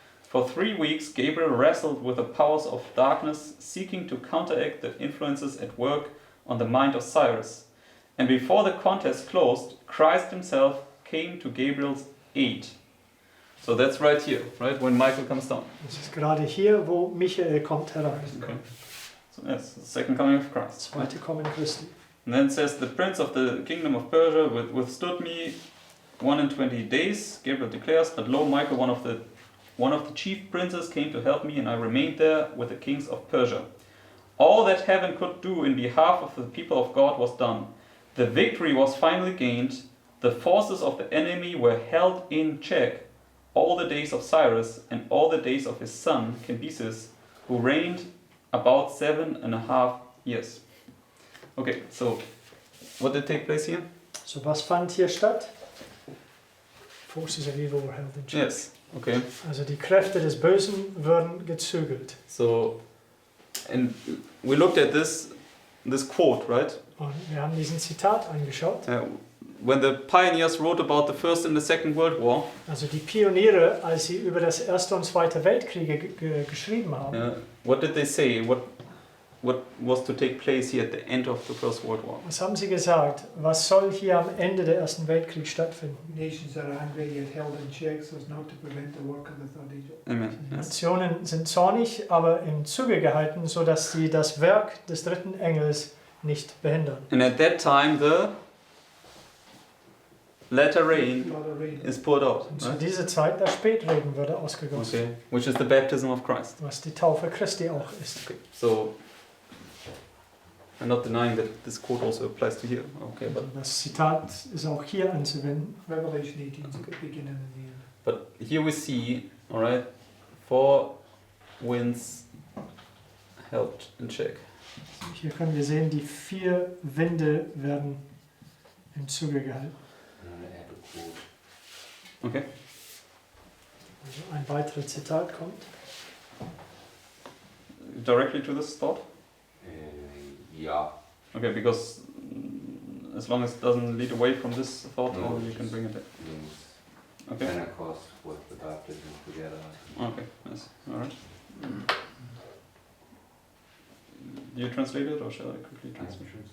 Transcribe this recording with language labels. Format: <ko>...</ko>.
<en>For 3 weeks, Gabriel wrestled with the powers of darkness, seeking to counteract the influences at work on the mind of Cyrus. And before the contest closed, Christ himself came to Gabriel's aid. So that's right here, right? When Michael comes down.</en> <de>Das ist gerade hier, wo Michael kommt herein.</de> <en>Okay. So, yes, the second coming of Christ.</en> <de>Zweite Kommen Christi.</de> <en>And then it says, the prince of the kingdom of Persia withstood me 21 days, Gabriel declares, but lo, Michael, one of the chief princes, came to help me, and I remained there with the kings of Persia. All that heaven could do in behalf of the people of God was done. The victory was finally gained. The forces of the enemy were held in check all the days of Cyrus and all the days of his son Cambyses, who reigned about 7.5 years. Okay, so what did take place here?</en> <de>So was fand hier statt?</de> <en>Forces of evil were held in check. Yes, okay.</en> <de>Also die Kräfte des Bösen wurden gezügelt.</de> <en>So, and we looked at this quote, right?</en> <de>Und wir haben diesen Zitat angeschaut.</de> <en>When the pioneers wrote about the First and the Second World War,</en> <de>Also die Pioniere, als sie über das Erste und Zweite Weltkriege geschrieben haben.</de> <en>what did they say? What was to take place here at the end of the First World War?</en> <de>Was haben sie gesagt? Was soll hier am Ende der Ersten Weltkrieg stattfinden?</de> <en>Nations are angry yet held in check so as not to prevent the work of the third angel. Amen.</en> <de>Die</de> <en>Yes.</en> <de>Nationen sind zornig, aber im Zuge gehalten, sodass sie das Werk des dritten Engels nicht behindern.</de> <en>And at that time, the latter rain Lot of rain. is poured out,</en> <de>Und zu</de> <en>right?</en> <de>dieser Zeit der Spätregen wurde ausgegossen,</de> <en>Okay, which is the baptism of Christ.</en> <de>was die Taufe Christi auch ist.</de> <en>Okay, so I'm not denying that this quote also applies to here. Okay,</en> <de>Also das Zitat ist auch hier anzuwenden.</de> <en>Revelation 18, beginning and the end. but here we see, all right, 4 winds held in check.</en> <de>Hier können wir sehen, die 4 Winde werden im Zuge gehalten.</de> <en>I'm gonna add a quote. Okay.</en> <de>Also ein weiteres Zitat kommt.</de> <en>Directly to this thought. Yeah. Okay, because as long as it doesn't lead away from this thought, No, you can bring it in.</en> <de>Links.</de> <en>Okay. Pentecost with the baptism together. Okay. Yes. All right. Do you translate it, or shall I quickly translate?</en>